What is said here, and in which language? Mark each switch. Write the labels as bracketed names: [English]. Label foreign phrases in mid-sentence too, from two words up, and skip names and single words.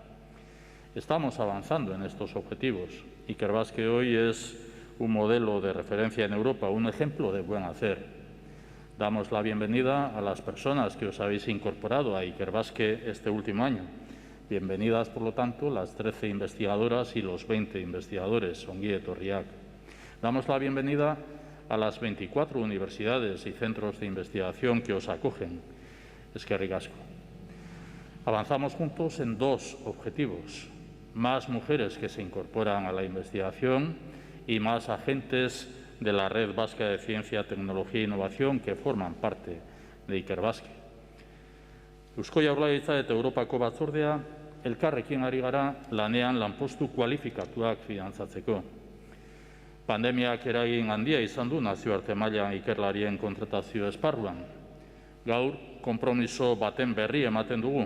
[Spanish] Estamos avanzando en estos objetivos. Ikerbasque hoy es un modelo de referencia en Europa, un ejemplo de buen hacer. Damos la bienvenida a las personas que os habéis incorporado a Ikerbasque este último año. Bienvenidas, por lo tanto, las 13 investigadoras y los 20 investigadores, [Basque] ongi etorriak. [Spanish] Damos la bienvenida a las 24 universidades y centros de investigación que os acogen. [Basque] Eskerrik asko. [Spanish] Avanzamos juntos en dos objetivos: más mujeres que se incorporan a la investigación y más agentes de la Red Vasca de Ciencia, Tecnología e Innovación que forman parte de Ikerbasque. [Basque] Eusko Jaurlaritza eta Europako Batzordea elkarrekin ari gara lanean lanpostu kualifikatuak finantzatzeko. Pandemiak eragin handia izan du nazioarte mailan ikerlarien kontratazio esparruan. Gaur, konpromiso baten berri ematen dugu.